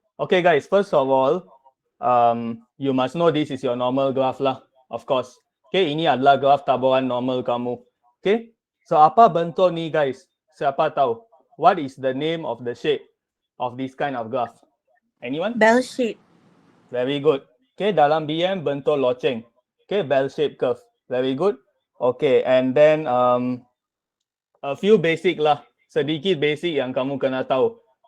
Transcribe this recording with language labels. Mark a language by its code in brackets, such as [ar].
[en] Okay, guys, first of all, you must know this is your normal graph lah, of course. [ms] Okay, ini adalah graph tabuhan normal kamu. Okay, so apa bentuk ni guys? Siapa tahu? [en] What is the name of the shape of this kind of graph? Anyone? Bell shape. Very good. Okay, [ms] dalam BM bentuk loceng. [en] Okay, bell shape curve. Very good. Okay, and then a few basic lah, [ms] sedikit basic yang kamu kena tahu.